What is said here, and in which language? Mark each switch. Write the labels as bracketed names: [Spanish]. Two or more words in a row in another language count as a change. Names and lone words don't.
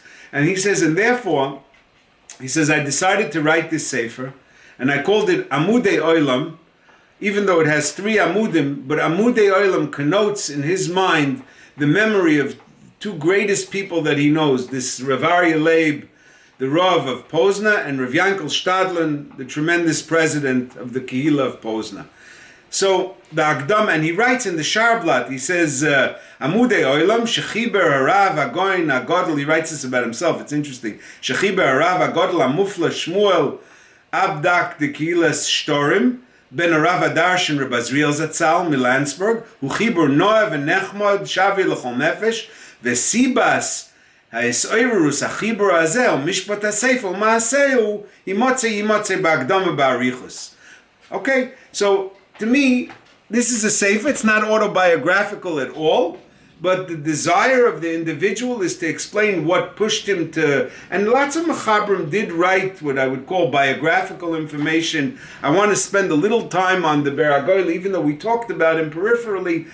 [English] And he says, and therefore, he says, I decided to write this sefer, and I called it Amudei Olam, even though it has 3 Amudim, but Amudei Olam connotes in his mind the memory of 2 greatest people that he knows, this Rav Aryeh Leib, the Rav of Pozna, and Rav Yankel Shtadlan, the tremendous president of the Kehillah of Pozna. So the Akdam, and he writes in the Sharblat, he says, [Hebrew] עמודי עולם, שחיבר הרב הגאון הגדול, [English] he writes this about himself, it's interesting. [Hebrew] שחיבר הרב הגדול המופלא שמואל אב"ד דקהילת שטורים, בן הרב הדרשן ר' עזריאל זצ"ל מלאנדסבורג, וחיבור נאה ונחמד שוה לכל נפש, וסיבת התעוררות החיבור הזה, משפט הספר ומעשהו, ימצא בהקדמה באריכות. [English] Okay, so to me, this is a sefer. It's not autobiographical at all, but the desire of the individual is to explain what pushed him to, and lots of Mechabrim did write what I would call biographical information. I want to spend a little time on the Ber HaGoyla, even though we talked about him peripherally.